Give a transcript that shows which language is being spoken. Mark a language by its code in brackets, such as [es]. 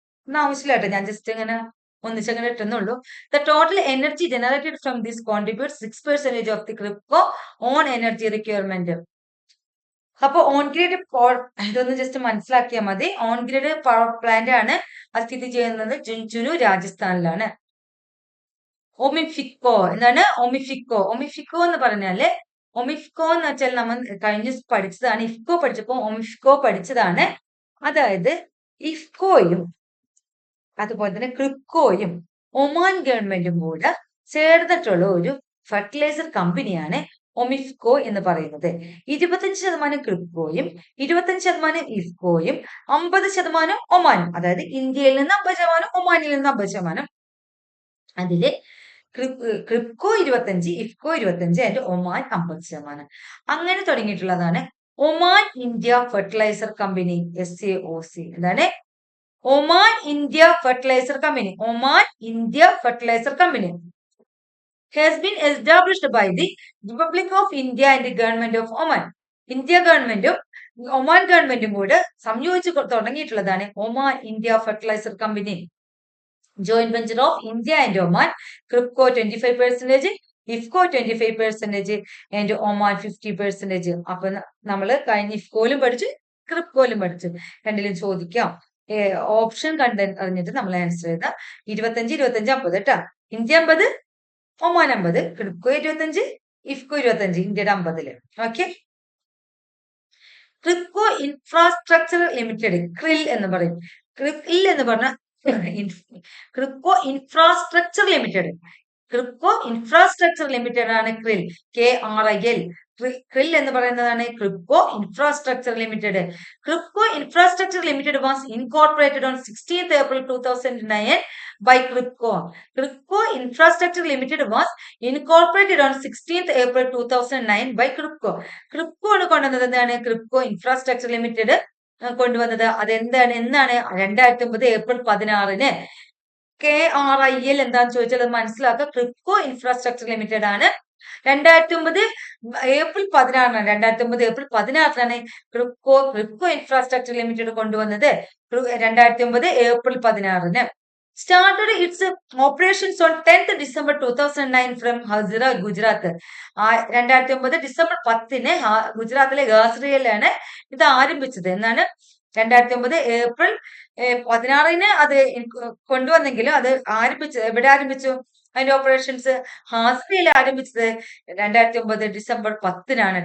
[ml] ആവശ്യമില്ലാട്ടോ, ഞാൻ ജസ്റ്റ് ഇങ്ങനെ ഒന്നിച്ചങ്ങനെ ഇട്ടെന്നുള്ളൂ. [en] The total energy generated from this contributes 6% of the Kripko own energy requirement. [ml] അപ്പൊ on grid power, ഇതൊന്ന് just മനസ്സിലാക്കിയാൽ മതി. ഓൺ ഗ്രിഡ് പവർ പ്ലാന്റ് ആണ്. അത് സ്ഥിതി ചെയ്യുന്നത് ജുൻജുനു, രാജസ്ഥാനിലാണ്. ഒമിഫിക്കോ. എന്താണ്? ഒമിഫിക്കോ എന്ന് പറഞ്ഞാല്, ഒമിഫ്കോ എന്ന് വെച്ചാൽ നമ്മൾ കഴിഞ്ഞ് പഠിച്ചതാണ്. ഇഫ്കോ പഠിച്ചപ്പോ ഒമിഫ്കോ പഠിച്ചതാണ്. അതായത് ഇഫ്കോയും അതുപോലെ തന്നെ ക്രിപ്കോയും ഒമാൻ ഗവൺമെന്റും കൂടെ ചേർന്നിട്ടുള്ള ഒരു ഫെർട്ടിലൈസർ കമ്പനിയാണ് ഒമിഫ്കോ എന്ന് പറയുന്നത്. 25% ക്രിപ്കോയും 25% ഇഫ്കോയും 50% ഒമാനും. അതായത് ഇന്ത്യയിൽ നിന്ന് 50%, ഒമാനിൽ നിന്ന് 50%. അതില് ക്രിപ്കോ 25, ഇഫ്കോ 25 ആൻഡ് ഒമാൻ 50%. അങ്ങനെ തുടങ്ങിയിട്ടുള്ളതാണ് Oman India fertiliser company, SAOC. എന്താണ്? Oman India fertiliser company. [en] Oman India fertiliser company has been established by the Republic of India and the Government of Oman. [ml] India ഗവൺമെന്റും ഒമാൻ ഗവൺമെന്റും കൂടെ സംയോജിച്ച് തുടങ്ങിയിട്ടുള്ളതാണ് Oman India fertiliser company. [en] Joint venture of India and Oman. Kribhco 25%, IFFCO 25% and Oman 50%. [ml] അപ്പൊ നമ്മള് കഴിഞ്ഞ ഇഫ്കോയിലും പഠിച്ചു, ക്രിപ്കോയിലും പഠിച്ചു. രണ്ടിലും ചോദിക്കാം. ഓപ്ഷൻ അറിഞ്ഞിട്ട് നമ്മൾ ആൻസർ ചെയ്താൽ 25, 25, 50 കേട്ടാ. ഇന്ത്യ 50, ഒമാൻ 50, ക്രിപ്കോ 25, ഇഫ്കോ 25, ഇന്ത്യയുടെ 50. Okay. KRIBHCO infrastructure limited, krill എന്ന് പറയും. ക്രിൽ എന്ന് പറഞ്ഞ KRIBHCO infrastructure limited. KRIBHCO infrastructure limited ആണ് ക്രിൽ. KRIL. ക്രിൽ എന്ന് പറയുന്നതാണ് [en] Kribhco infrastructure limited. Kribhco infrastructure limited was incorporated on 16th April 2009 by Kripco. Kripco Infrastructure Limited was incorporated on 16th April 2009 by Kripco. [ml] Kripco ആണ് കൊണ്ടുവന്നത്. എന്താണ്? ക്രിപ്കോ ഇൻഫ്രാസ്ട്രക്ചർ ലിമിറ്റഡ് കൊണ്ടുവന്നത്. അതെന്താണ്? എന്നാണ്? 2009 April 16. KRIL എന്താന്ന് ചോദിച്ചാൽ അത് മനസ്സിലാക്കുക. ക്രിപ്കോ ഇൻഫ്രാസ്ട്രക്ചർ ലിമിറ്റഡ് ആണ്. 2009 April 16. 2009 April 16 KRIBHCO infrastructure limited കൊണ്ടുവന്നത്. 2009 April 16. [en] Started its operations on 10th December 2009 from Hazira, Gujarat. [ml] 2009 December 10 ഗുജറാത്തിലെ ഗാസ്രിയയിലാണ് ഇത് ആരംഭിച്ചത്. എന്നാണ് 2009 ഏപ്രിൽ 16 അത് കൊണ്ടുവന്നെങ്കിലും അത് എവിടെ ആരംഭിച്ചു അതിന്റെ ഓപ്പറേഷൻസ്? ഹാസിയയിൽ ആരംഭിച്ചത് 2009 ഡിസംബർ 10-നാണ്.